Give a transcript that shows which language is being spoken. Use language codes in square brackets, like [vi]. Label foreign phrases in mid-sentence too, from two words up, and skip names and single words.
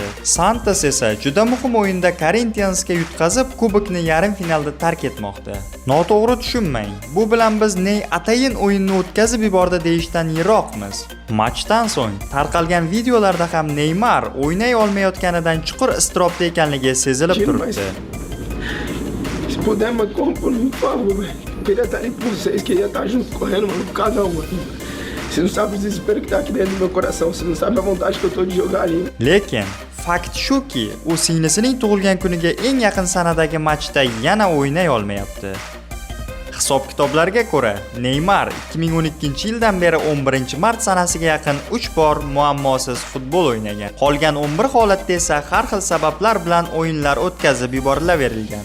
[uz] Santos esa juda muhim o'yinda Corinthiansga yutqazib, kubokni yarim finalda tark etmoqda. Noto'g'ri tushunmang. Bu bilan biz ney atayin o'yinni o'tkazib yubordi deyishdan yiroqmiz. Matchdan so'ng tarqalgan videolarda ham Neymar o'ynay olmayotganidan chuqur iztirobda ekanligi sezilib turibdi. [pt] Puder, mas por favor, velho. Queria estar aí com vocês, queria estar junto correndo, mano, por cada um, mano. Você não sabe o desespero que tá aqui dentro do meu coração, você não sabe a vontade que eu tô de jogar ali. [uz] Lekin fakt shuki, u singlisining tug'ilgan kuniga eng yaqin sanadagi matchda yana o'ynay olmayapti. Hisob-kitoblarga ko'ra, Neymar 2012-yildan beri 11-mart sanasiga yaqin 3 bor muammosiz futbol o'ynagan. Qolgan 11 holatda esa har xil sabablar bilan o'yinlar o'tkazib yuborilaverilgan.